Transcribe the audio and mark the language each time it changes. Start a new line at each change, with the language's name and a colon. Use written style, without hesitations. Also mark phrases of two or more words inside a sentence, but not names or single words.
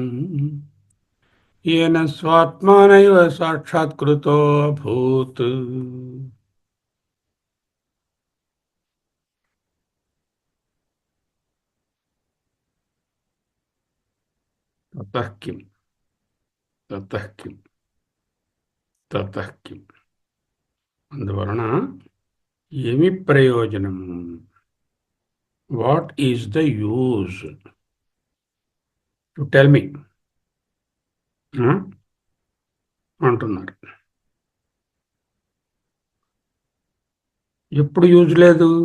Sanskrit: येन स्वात्मानैव साक्षात्कृतो अभूत् ततः किम् ततः किम् ततः किम्
Telugu: అందువలన ఏమి ప్రయోజనం?
English: What is the use? To tell me అంటున్నారు.
Telugu: ఎప్పుడు యూజ్ లేదు?